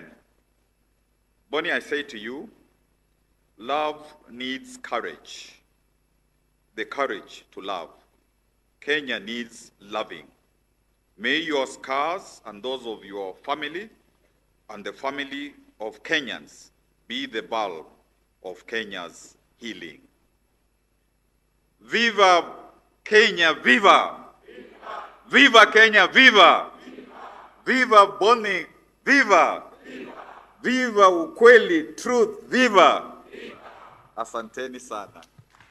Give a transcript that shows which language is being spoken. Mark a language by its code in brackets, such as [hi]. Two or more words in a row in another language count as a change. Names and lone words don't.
[en] Boni, I say to you, love needs courage, the courage to love. Kenya needs loving. May your scars and those of your family and the family of Kenyans be the bulb of Kenya's healing. Viva Kenya, viva! Viva Kenya, viva! Viva Boni, viva! Viva ukweli, truth, viva! [sw] Asanteni sana.